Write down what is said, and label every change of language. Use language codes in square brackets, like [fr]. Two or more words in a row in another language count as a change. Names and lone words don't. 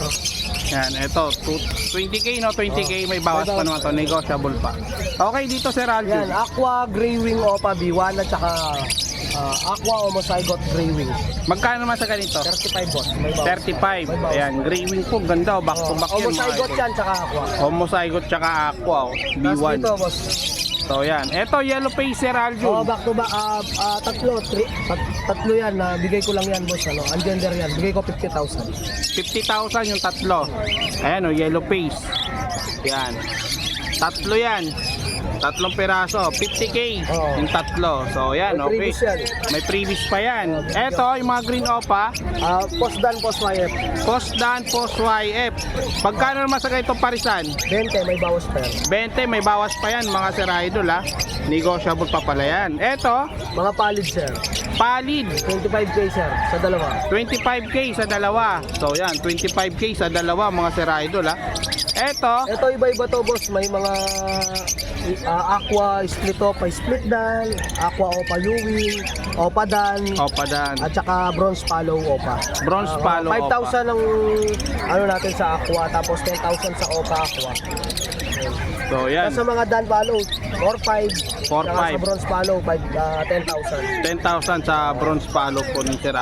[tl] Yan, ito, 20k no, 20k may bawas pa naman to, negotiable pa. Okay, dito Sir Yan, Aljun. [en] Aqua Grey Wing Opa B1 [tl] at saka [en] Aqua Homozygote Grey Wing. [tl] Magkano naman sa ganito? 35 boss, may bawas. 35. Ayan, [en] gray wing [tl] po, ganda, oh, [en] back to back [tl] yan. mga Homozygote idol. yan tsaka Aqua. Homozygote tsaka aqua, oh. Tapos B1. dito boss. So yan, ito [en] yellow face [tl] Sir Aljun. [en] Back to back, [tl] tatlo yan, bigay ko lang yan boss, ang gender yan, bigay ko 50,000. 50,000 yung tatlo. Ayan, oh, [en] yellow face. [tl] Yan. Tatlo yan. Tatlong piraso, 50k Oo. yung tatlo. So yan, May okay. previous yan. May previous pa yan. Ito, yung mga green opa, [en] Post Dan, post YF, post dan, post YF. [tl] Pagkano naman sa ganitong parisan? 20, may bawas pa yan. 20, may bawas pa yan mga Sir Idol, ha. Negotiable pa pala yan. Ito, Mga palid sir, palid. 25k sir, sa dalawa. 25k sa dalawa. So yan, 25k sa dalawa mga Sir Idol, ha. Ito, Ito iba-iba to boss, may mga [en] Aqua Split Opa, Split Dan, Aqua Opa U-Wing, Opa Dan, [tl] opa dan. at saka Bronze Palo Opa. Bronze Palo Opa. 5,000 ang ano natin sa Aqua, tapos 10,000 sa Opa Aqua. So yan, Sa mga Dan Palo, 4,500. 4,500. Saka sa Bronze Palo, 10,000. 10,000 sa bronze palo po ni Sir